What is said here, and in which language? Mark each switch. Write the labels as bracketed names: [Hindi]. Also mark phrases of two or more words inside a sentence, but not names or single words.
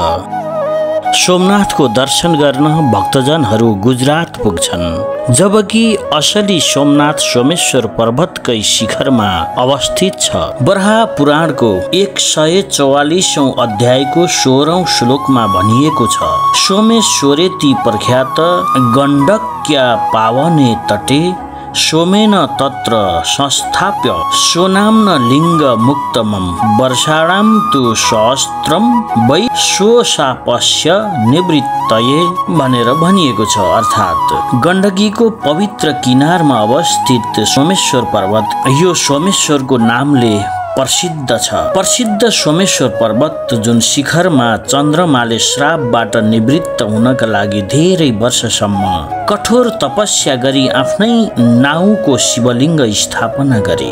[Nepali] सोमनाथको दर्शन गर्न भक्तजनहरू गुजरात पुग्छन्, जबकि असली सोमनाथ सोमेश्वर पर्वतकै शिखरमा अवस्थित छ। बराह पुराणको 144औं अध्यायको 16औं श्लोकमा भनिएको छ, [Sanskrit] सोमेश्वरेति प्रख्यात गण्डक्या पावने तटे सोमेन तत्र संस्थाप्य सोनाम्न लिंग मुक्तमं वर्षाणां तु सहस्त्रम वै सोशापस्य निवृत्तये [Nepali] भनेर भनिएको छ। अर्थात् गण्डकीको पवित्र किनारमा अवस्थित सोमेश्वर पर्वत यो सोमेश्वरको नामले प्रसिद्ध छ। प्रसिद्ध सोमेश्वर पर्वत जुन शिखरमा चन्द्रमाले श्रापबाट निवृत्त हुनका लागि धेरै वर्षसम्म कठोर तपस्या गरी आफ्नै नाउँको शिवलिङ्ग स्थापना गरे।